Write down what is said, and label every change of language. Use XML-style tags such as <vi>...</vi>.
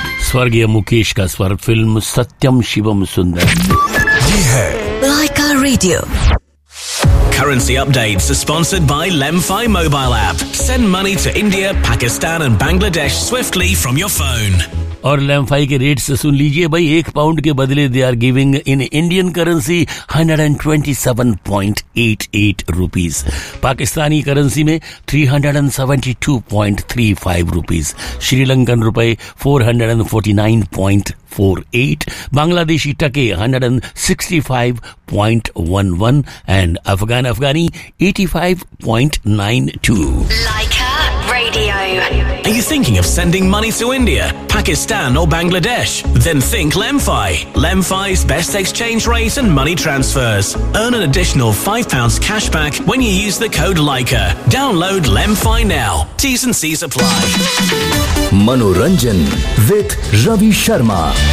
<hi>स्वर ये मुकेश का स्वर, फिल्म सत्यम शिवम सुंदर। ये है लाइका radio.</hi> <en>Currency updates are sponsored by LemFi mobile app. Send money to India, Pakistan and Bangladesh swiftly from your phone.</en> <hi>और LemFi के रेट्स सुन लीजिए भाई, एक पाउंड के बदले</hi> <en>they are giving in Indian currency</en> <hi>127.88 rupees, Pakistani currency में 372.35 rupees, Sri Lankan रुपए 449.48, बांग्लादेशी टके 165.11</hi> <en>and Afghan afghani</en> <hi>85.92।</hi> <en>Are you thinking of sending money to India, Pakistan or Bangladesh? Then think LemFi. LemFi's best exchange rate and money transfers. Earn an additional £5 cash back when you use the code LIKA. Download LemFi now. T's and C's apply. Manoranjan with Ravi Sharma.</en>